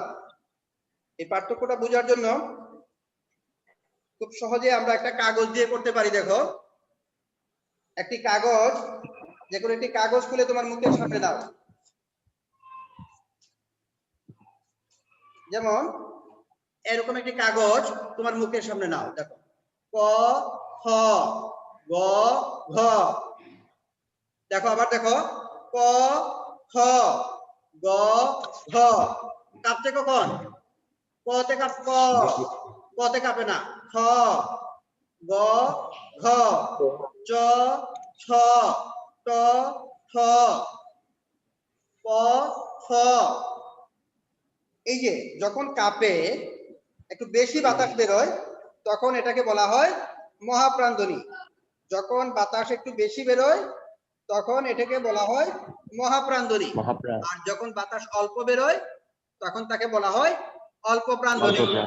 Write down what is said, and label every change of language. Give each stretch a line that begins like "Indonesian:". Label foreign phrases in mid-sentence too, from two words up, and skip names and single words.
Bangla: এই পার্থক্যটা বোঝার জন্য খুব সহজে আমরা একটা কাগজ দিয়ে করতে পারি। দেখো, একটি কাগজ, যে কোনো একটি কাগজ খুলে তোমার মুখের সামনে দাও। যেমন এরকম একটি কাগজ তোমার মুখের সামনে নাও। দেখো, ক খ গ ঘ। দেখো আবার দেখো, ক খ গ ঘ। কাঁপছে কখন? কতে কাঁপ, কতে কাঁপে না। খ গ ঘ চ ছ ট ঠ প ফ। এই যে যখন কাঁপে, একটু বেশি বাতাস বেরোয়, তখন এটাকে বলা হয় মহাপ্রাণ ধ্বনি। যখন বাতাস একটু বেশি বেরোয় তখন এটাকে বলা হয় মহাপ্রাণ ধ্বনি। আর যখন বাতাস অল্প বেরোয় তখন তাকে বলা হয় অল্প প্রাণ ধ্বনি।